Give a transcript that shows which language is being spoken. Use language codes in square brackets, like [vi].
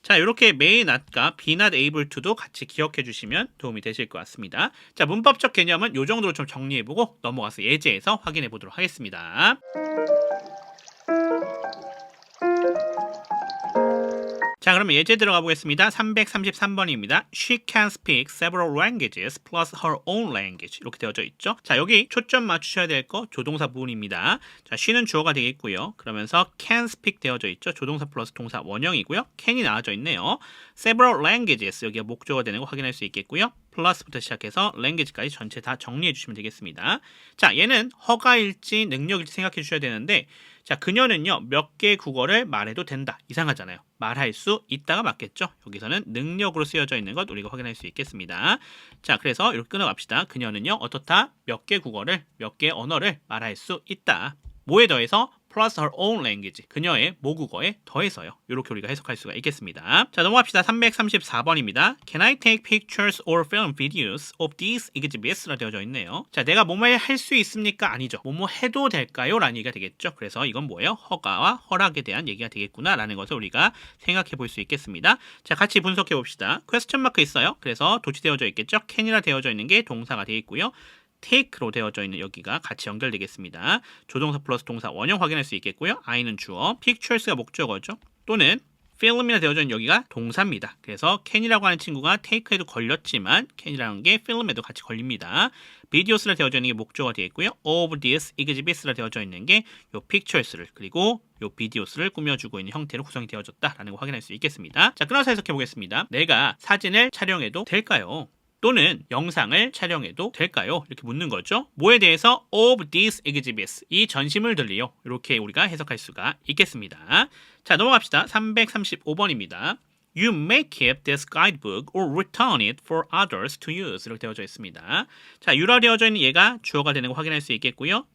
[ko] 자, 이렇게 may not과 [en] be not able to [ko] 도 같이 기억해 주시면 도움이 되실 것 같습니다. 자, 문법적 개념은 이 정도로 좀 정리해보고 넘어가서 예제에서 확인해 보도록 하겠습니다. 자, 그러면 예제 들어가 보겠습니다. 333번입니다. [en] She can speak several languages plus her own language. [ko] 이렇게 되어져 있죠. 자, 여기 초점 맞추셔야 될 거 조동사 부분입니다. 자, she는 주어가 되겠고요. 그러면서 can speak 되어져 있죠. 조동사 플러스 동사 원형이고요. can이 나와져 있네요. [en] several languages [ko] 여기가 목적어가 되는 거 확인할 수 있겠고요. 플러스부터 시작해서 language까지 전체 다 정리해 주시면 되겠습니다. 자, 얘는 허가일지 능력일지 생각해 주셔야 되는데 자, 그녀는요 몇 개 국어를 말해도 된다. 이상하잖아요. 말할 수 있다가 맞겠죠. 여기서는 능력으로 쓰여져 있는 것 우리가 확인할 수 있겠습니다. 자, 그래서 이렇게 끊어갑시다. 그녀는요 어떻다? 몇 개 국어를 몇 개 언어를 말할 수 있다. 뭐에 더해서 [en] plus her own language. [ko] 그녀의 모국어에 더해서요. 이렇게 우리가 해석할 수가 있겠습니다. 자, 넘어갑시다. 334번입니다. [en] Can I take pictures or film videos of these exhibits? [ko] 라 되어져 있네요. 자, 내가 뭐뭐 할 수 있습니까? 아니죠. 뭐뭐 해도 될까요? 라는 얘기가 되겠죠. 그래서 이건 뭐예요? 허가와 허락에 대한 얘기가 되겠구나 라는 것을 우리가 생각해 볼 수 있겠습니다. 자, 같이 분석해 봅시다. 퀘스천 마크 있어요. 그래서 도치되어져 있겠죠. can이라 되어져 있는 게 동사가 되겠고요. take로 되어져 있는 여기가 같이 연결되겠습니다. 조동사 플러스 동사 원형 확인할 수 있겠고요. I는 주어, pictures가 목적어죠. 또는 film이라 되어져 있는 여기가 동사입니다. 그래서 can이라고 하는 친구가 take에도 걸렸지만 can이라는 게 film에도 같이 걸립니다. videos라 되어져 있는 게 목적어가 되겠고요. [en] of these exhibits [ko] 라 되어져 있는 게 요 pictures를 그리고 요 videos를 꾸며주고 있는 형태로 구성이 되어졌다라는 거 확인할 수 있겠습니다. 자, 끊어서 해석해 보겠습니다. 내가 사진을 촬영해도 될까요? 또는 영상을 촬영해도 될까요? 이렇게 묻는 거죠. 뭐에 대해서 [en] of these exhibits, [ko] 이 전시물들이요. 이렇게 우리가 해석할 수가 있겠습니다. 자, 넘어갑시다. 335번입니다. [en] You may keep this guidebook or return it for others to use. [ko] 이렇게 되어져 있습니다. 자, you라 되어져 있는 얘가 주어가 되는 거 확인할 수 있겠고요.